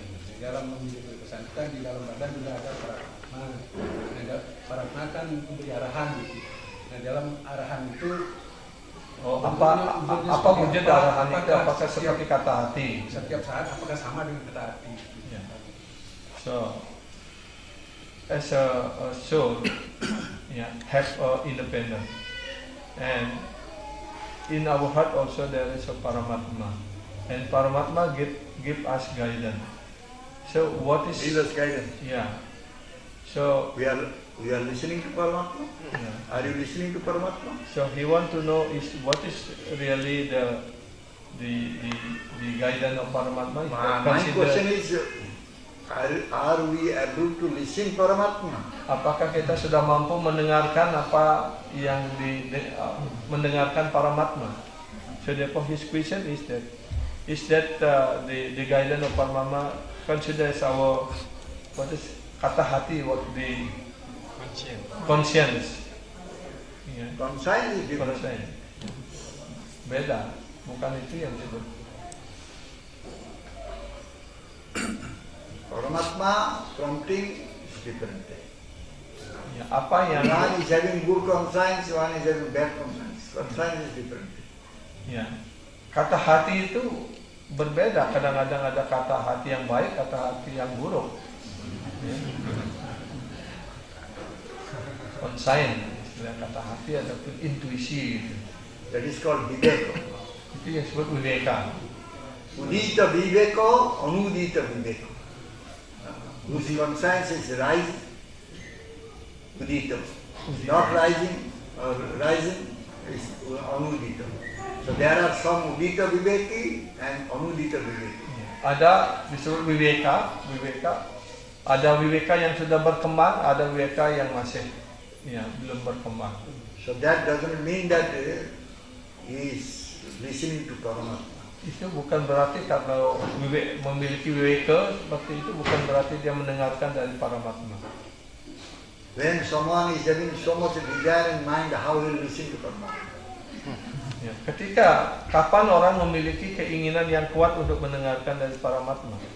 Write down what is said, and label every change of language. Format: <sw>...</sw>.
<id>Di dalam memiliki kebebasan kan di dalam badan juga ada prajna. Ada prajna kan memberi arahan gitu. Nah dalam arahan itu apa wujud arahan itu? Apakah seperti kata hati? Setiap saat apakah sama dengan kata hati? Ya.</id> <en>So as a soul, have independent, and in our heart also there is a Paramatma, and Paramatma give us guidance. So what is? Give us guidance. Yeah. So We are listening to Paramatma. yeah. Are you listening to Paramatma? So he want to know what is really the guidance of Paramatma. My question is, are we able to listen Paramatma?</en> <id>Apakah kita sudah mampu mendengarkan apa yang mendengarkan Paramatma?</id> <en>So therefore his question is that the guidance of Paramatma considers our</en> <id>kata hati,</id> <en>what the conscience. Yeah. Conscience is different. Conscience.</en> <id>Beda, bukan itu yang disebut.</id> <en>Paramatma prompting is different.</en> <id>Ya, apa yang</id> <en>One is having good conscience, one is having bad conscience. Conscience is different.</en> <id>ya, kata hati itu berbeda. Kadang-kadang ada kata hati yang baik, kata hati yang buruk. Ya. Conscience, istilah kata hati ataupun intuisi gitu.</id> <en>That is called viveka.</en> <id>Itu yang disebut viveka.</id> <en>Udita viveka, anudita viveka. Whose conscience is rising, udita. Not rising, or rising is anudita. So there are some udita viveki and anudita viveki.</en> <id>Ada disebut viveka. Ada viveka yang sudah berkembang, ada viveka yang masih belum berkembang.</id> <en>So that doesn't mean that he is listening to Paramatma.</en> <id>Itu bukan berarti kalau memiliki viveka seperti itu bukan berarti dia mendengarkan dari Paramatma.</id> <en>When someone is having so much desire in mind, how will he listen to Paramatma?</en> <id>Ya, ketika kapan orang memiliki keinginan yang kuat untuk mendengarkan dari Paramatma?</id>